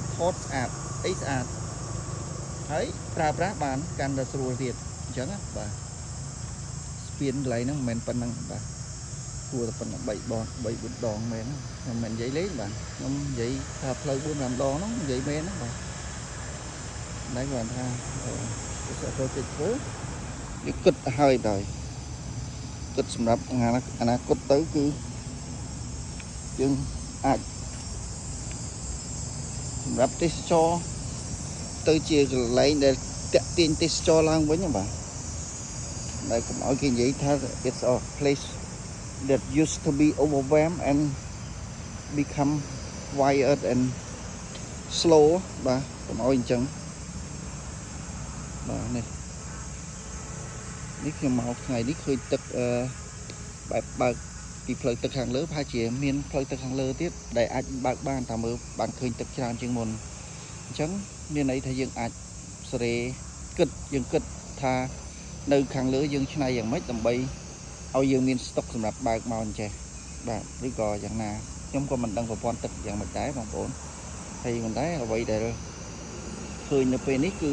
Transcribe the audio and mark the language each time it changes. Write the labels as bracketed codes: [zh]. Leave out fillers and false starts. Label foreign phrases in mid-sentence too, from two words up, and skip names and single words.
[km] ថតស្អាតអីស្អាតហើយប្រើប្រាស់បានកាន់តែស្រួលទៀតអញ្ចឹងណាបាទស្ពានកន្លែងហ្នឹងមិនមែនប៉ុណ្ណឹងបាទគួរតែប៉ុណ្ណឹង3 4 ដងមែនខ្ញុំមិននិយាយលេងបាទខ្ញុំនិយាយថាផ្លូវ 4-5 ដងហ្នឹងនិយាយមែនណាបាទតែគាត់ថាទៅចិត្តធ្វើវាគិតហើយដល់គិតសម្រាប់អនាគតទៅគឺយើងអាច សម្រាប់ទេសចរទៅជាកន្លែងដែលតាក់ទាញទេសចរឡើងវិញបាទដែលកុំឲ្យគេនិយាយថា [en] it's a place that used to be overwhelmed and become quiet and slow [km] បាទកុំឲ្យអញ្ចឹង បាទនេះខ្ញុំមកថ្ងៃនេះឃើញទឹកបែបបើកពីផ្លូវទឹកខាងលើប្រហែលជាមានផ្លូវទឹកខាងលើ ទៀតដែលអាចបើកបានតាមមើលបានឃើញទឹកច្រើនជាងមុនអញ្ចឹងមានន័យថាយើងអាចសេរីយើងគិតថានៅខាងលើយើងឆ្នៃយ៉ាងម៉េចដើម្បីឲ្យយើងមានស្តុកសម្រាប់បើកមកអញ្ចេះបាទឬក៏យ៉ាងណាខ្ញុំក៏មិនដឹងប្រព័ន្ធទឹកយ៉ាងម៉េចដែរបងប្អូនហើយប៉ុន្តែអ្វីដែលឃើញនៅពេលនេះ